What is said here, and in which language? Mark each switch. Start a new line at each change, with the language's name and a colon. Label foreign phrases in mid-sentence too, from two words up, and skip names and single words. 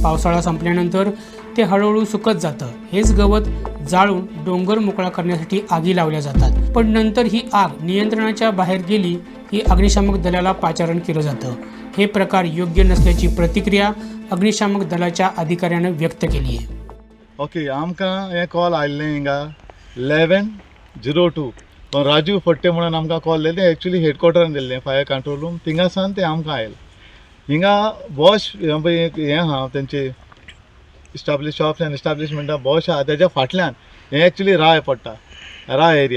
Marathi: पावसाळा संपल्यानंतर ते हळूहळू सुकत जातं। हेच गवत जाळून डोंगर मोकळा करण्यासाठी आगी लावल्या जातात, पण नंतर ही आग नियंत्रणाच्या बाहेर गेली की अग्निशामक दलाला पाचारण केलं जातं। हे प्रकार योग्य नसल्याची प्रतिक्रिया अग्निशामक दलाच्या अधिकाऱ्यानं व्यक्त केली आहे।
Konkani: ओके, आमकां हे कॉल आयिल्लें हिंगा 11:02 पण राजीव फट्टे म्हणून आमकां कॉल दिल्लें। एक्चुअली हेडक्वॉर्टरान दिल्लें,
English: fire control room,
Konkani: थिंगासान ते आमकां आयल। हिंगा बॉश हें आहा तेंचे
English: establish shops and
Konkani: इस्टाब्लिशमेंटा बॉश आहा, तेज्या फाटल्यान हें एक्चुअली राय पडटा, राय एरिया।